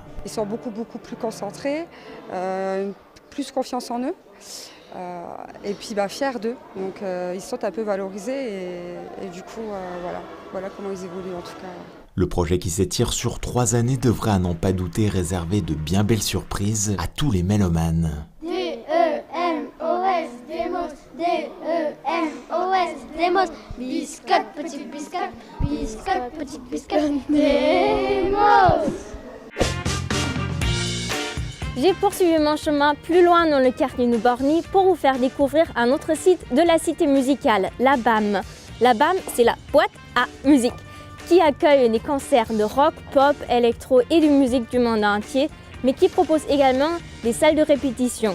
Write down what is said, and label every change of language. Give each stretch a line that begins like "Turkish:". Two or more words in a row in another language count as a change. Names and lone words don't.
French: Ils sont beaucoup plus concentrés, plus confiance en eux. Et puis fiers d'eux, donc ils se sentent un peu valorisés et du coup voilà comment ils évoluent en tout cas. Le projet qui s'étire sur 3 années devrait à n'en pas douter réserver de bien belles surprises à tous les mélomanes. D-E-M-O-S, Demos, D-E-M-O-S, Demos, biscotte, petite biscotte, biscotte, petite biscotte, Demos. J'ai poursuivi mon chemin plus loin dans le quartier de Borny pour vous faire découvrir un autre site de la cité musicale, la BAM. La BAM, c'est la boîte à musique, qui accueille des concerts de rock, pop, électro et de musique du monde entier, mais qui propose également des salles de répétition.